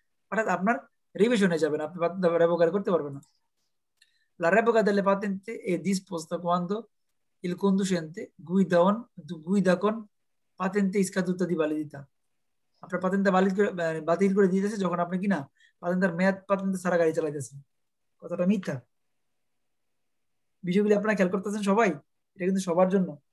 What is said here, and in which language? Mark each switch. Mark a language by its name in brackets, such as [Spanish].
[Bangla] অর্থাৎ আপনার রিভিশনে যাবেন, আপনি রেভোকার করতে পারবেন না। [Italian] La revoca delle patenti è disposta quando il conducente guida con patente scaduta di validità। [Bangla] আপনার পাতেন্টটা বাতিল করে দিতেছে যখন আপনি কিনা পাতেন্টের মেয়াদ পাতেন্ট ছাড়া গাড়ি চালাইতেছেন। কথাটা মিথ্যা। বিষয়গুলি আপনারা খেয়াল করতেছেন সবাই, এটা কিন্তু সবার জন্য।